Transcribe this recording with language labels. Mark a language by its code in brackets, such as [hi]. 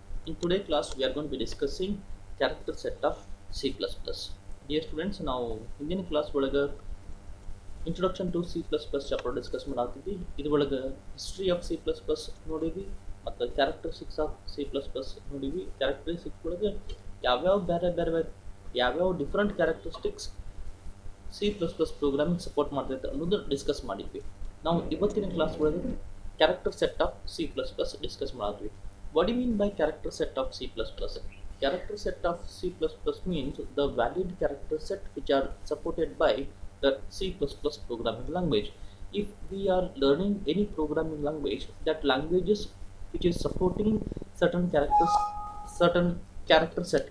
[en] In today's class we are going to be discussing character set of C++. Dear students, now [kn] ಹಿಂದಿನ class ಒಳಗೆ introduction to C plus plus chapter discuss ಮಾಡಾತಿದ್ವಿ. ಇದ್ರೊಳಗೆ history of C plus plus ನೋಡಿವಿ ಮತ್ತು characteristics of C plus plus ನೋಡಿವಿ. Characteristics ಒಳಗೆ ಯಾವ್ಯಾವ ಬೇರೆ ಯಾವ್ಯಾವ different characteristics C plus plus programming support ಮಾಡ್ತೈತೆ ಅನ್ನೋದು ಡಿಸ್ಕಸ್ ಮಾಡಿದ್ವಿ. ನಾವು ಇವತ್ತಿನ ಕ್ಲಾಸ್ ಒಳಗೆ character set of C plus plus discuss ಮಾಡಿದ್ವಿ. [en] What you mean by character set of C plus plus? Character set of C++ means the valid character set which are supported by the C++ programming language. If we are learning any programming language, that languages which is supporting certain characters, certain character set.